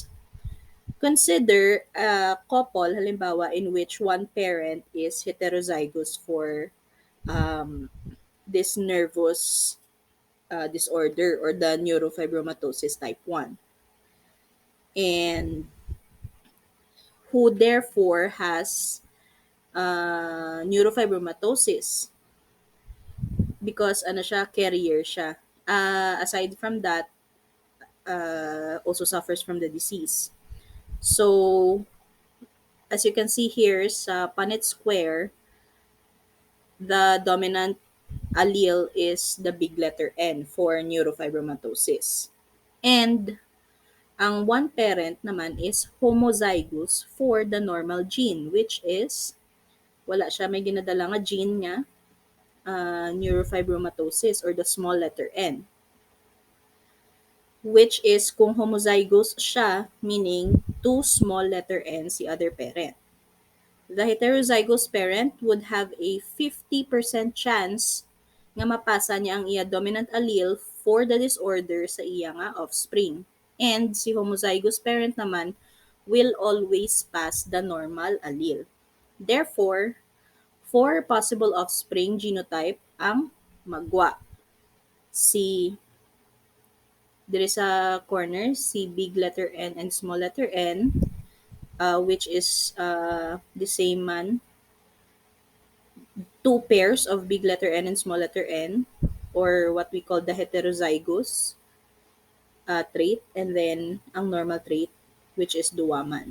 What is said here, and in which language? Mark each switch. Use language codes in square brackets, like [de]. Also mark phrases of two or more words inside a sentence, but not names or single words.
[en] Consider a couple, halimbawa, in which one parent is heterozygous for um, this nervous disorder or the neurofibromatosis type 1, and who therefore has neurofibromatosis because [hil] ano siya, carrier siya. [en] Aside from that, also suffers from the disease. So, as you can see here sa Punnett square, the dominant allele is the big letter N for neurofibromatosis. And ang one parent naman is homozygous for the normal gene, which is [hil] wala siya may ginadala nga gene nga [en] neurofibromatosis or the small letter N, which is [hil] kung homozygous siya, [en] meaning two small letter N si other parent. The heterozygous parent would have a 50% chance [hil] nga mapasa niya ang iya [en] dominant allele for the disorder [hil] sa iya nga [en] offspring. And si homozygous parent naman will always pass the normal allele. Therefore, four possible offspring genotype [hil] ang magwa. [en] Si there is a corner, si big letter N and small letter N, which is the same man, two pairs of big letter N and small letter N, or what we call the heterozygous trait, and then ang normal trait, which is duwaman.